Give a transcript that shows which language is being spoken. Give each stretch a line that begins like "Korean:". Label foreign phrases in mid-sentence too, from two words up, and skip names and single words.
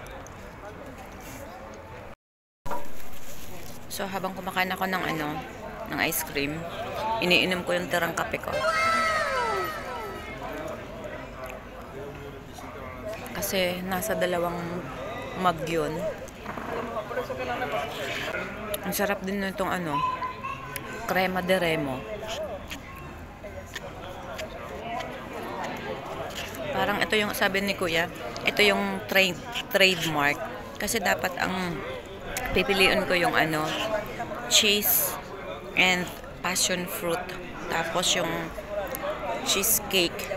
Filipino: So, habang kumakain ako ng
English: ice cream,
Filipino: iniinom ko yung tirang kape ko. Kasi nasa 2 mug yun. Ang sarap din nitong crema de Remo. Parang ito yung sabi ni Kuya, ito yung trademark. Kasi dapat ang pipiliin ko yung
English: cheese and passion fruit.
Filipino: Tapos yung cheesecake.